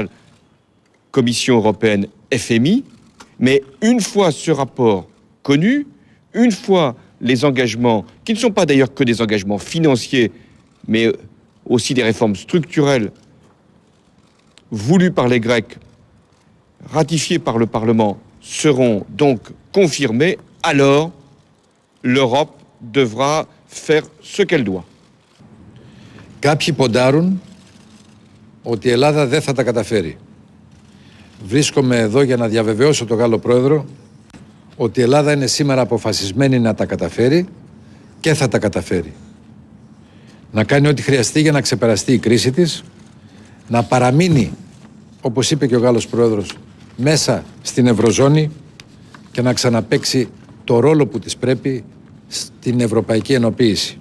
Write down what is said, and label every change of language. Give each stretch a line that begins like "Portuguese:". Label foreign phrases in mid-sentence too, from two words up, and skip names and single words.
French: Commission européenne, FMI, mais une fois ce rapport connu, une fois les engagements, qui ne sont pas d'ailleurs que des engagements financiers, mais aussi des réformes structurelles voulues par les Grecs, ratifiées par le Parlement, seront donc confirmées, alors l'Europe devra faire ce qu'elle doit.
Greek: Κάποιοι ποντάρουν ότι η Ελλάδα δεν θα τα καταφέρει. Βρίσκομαι εδώ για να διαβεβαιώσω τον Γάλλο Πρόεδρο ότι η Ελλάδα είναι σήμερα αποφασισμένη να τα καταφέρει και θα τα καταφέρει. Να κάνει ό,τι χρειαστεί για να ξεπεραστεί η κρίση της, να παραμείνει, όπως είπε και ο Γάλλος Πρόεδρος, μέσα στην Ευρωζώνη και να ξαναπαίξει το ρόλο που της πρέπει στην ευρωπαϊκή ενοποίηση.